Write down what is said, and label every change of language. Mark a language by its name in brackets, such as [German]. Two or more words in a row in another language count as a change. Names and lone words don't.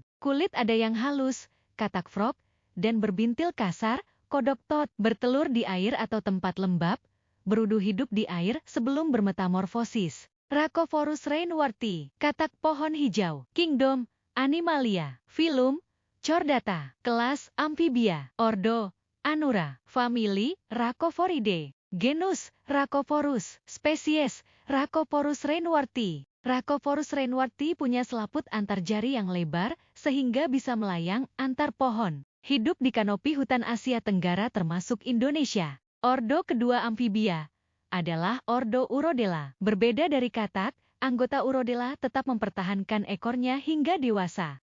[Indonesian] Kulit ada yang halus, katak frog, dan berbintil kasar, kodok tot, bertelur di air atau tempat lembab, berudu hidup di air sebelum bermetamorfosis. Rhacophorus rainwarti, katak pohon hijau, kingdom, Animalia, filum, Chordata, kelas, amfibia, ordo, Anura, famili, Rhacophoridae. Genus, Rhacophorus, spesies, Rhacophorus rainwarti. Rhacophorus rainwarti punya selaput antar jari yang lebar, sehingga bisa melayang antar pohon. Hidup di kanopi hutan Asia Tenggara termasuk Indonesia. Ordo kedua amfibia adalah ordo Urodela. Berbeda dari katak, anggota Urodela tetap mempertahankan ekornya hingga dewasa.